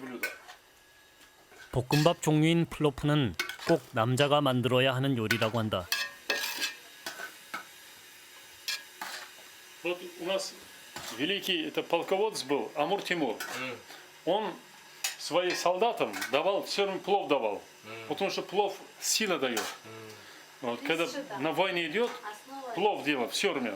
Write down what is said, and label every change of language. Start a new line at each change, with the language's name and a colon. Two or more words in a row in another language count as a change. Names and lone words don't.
Korean: 볶음밥 종류인 플로프는 꼭 남자가 만들어야 하는 요리라고 한다.
Russian: Вот у нас великий это полководец был Амур Тимур. Он своим солдатам давал все время плов давал, потому что плов сила дает. Вот, когда на войне идет, плов делал все время.